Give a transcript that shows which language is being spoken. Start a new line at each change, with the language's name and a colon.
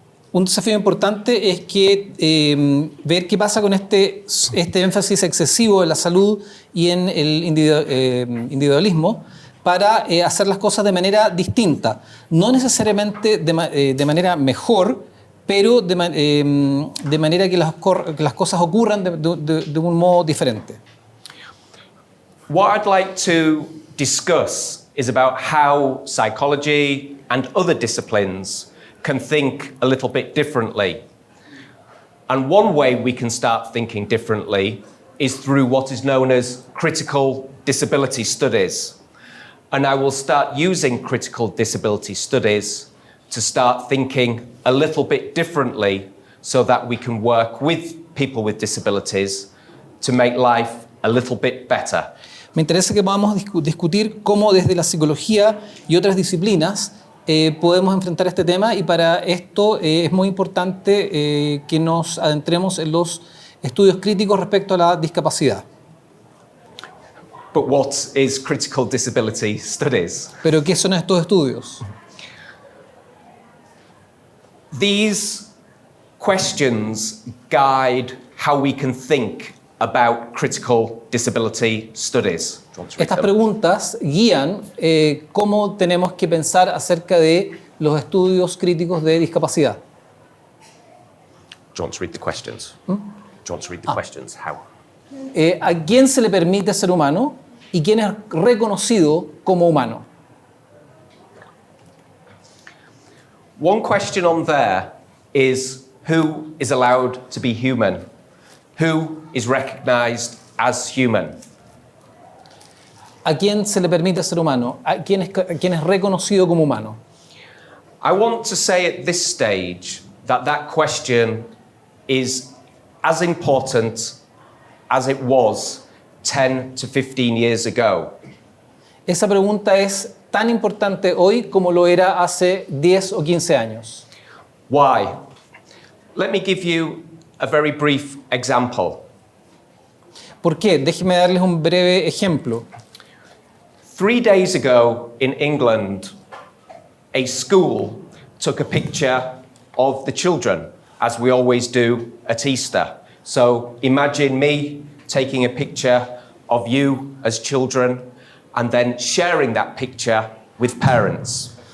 Spanish: Un desafío importante es que ver qué pasa con este énfasis excesivo en la salud y en el individualismo para hacer las cosas de manera distinta. No necesariamente de manera mejor, pero de manera que las cosas ocurran de un modo diferente.
English: What I'd like to discuss is about how psychology and other disciplines can think a little bit differently. And one way we can start thinking differently is through what is known as critical disability studies. And I will start using critical disability studies to start thinking a little bit differently so that we can work with people with disabilities to make life a little bit better.
Spanish: Me interesa que podamos discutir cómo desde la psicología y otras disciplinas podemos enfrentar este tema, y para esto es muy importante que nos adentremos en los estudios críticos respecto a la discapacidad.
English: But what is critical disability studies?
Spanish: ¿Pero qué son estos estudios?
English: These questions guide how we can think about critical disability studies.
Spanish: Estas preguntas guían cómo tenemos que pensar acerca de los estudios críticos de discapacidad.
English: Do you want to read the questions? Do you want to read the questions? How?
Spanish: ¿A quién se le permite ser humano y quién es reconocido como humano?
English: One question on there is who is allowed to be human? Who is recognized as human?
Spanish: ¿A quién se le permite ser humano? ¿A quién es reconocido como humano?
English: I want to say at this stage that question is as important as it was 10 to 15 years ago.
Spanish: Esa pregunta es tan importante hoy como lo era hace 10 o 15 años.
English: Why? Let me give you a very brief example.
Spanish: ¿Por qué? Déjenme darles un breve ejemplo.
English: 3 days ago in England, a school took a picture of the children, as we always do at Easter. So imagine me taking a picture of you as children and then sharing that picture with parents.